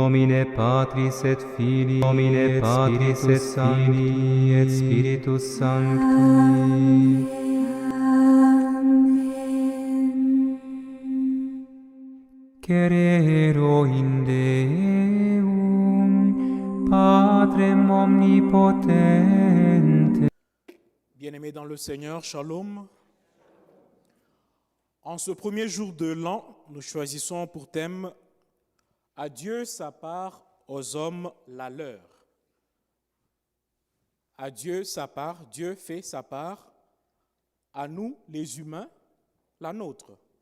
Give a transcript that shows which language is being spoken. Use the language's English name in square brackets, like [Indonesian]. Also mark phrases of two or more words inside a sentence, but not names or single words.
[Latin] nomine Patris et Filii, nomine Patris et Filii et Spiritus Sancti. Cerero in Deum, Patrem omnipotente. [French] Bien-aimés dans le Seigneur, shalom. En ce premier jour de l'an, nous choisissons pour thème « À Dieu sa part, aux hommes la leur ». À Dieu sa part, Dieu fait sa part, à nous les humains, la nôtre.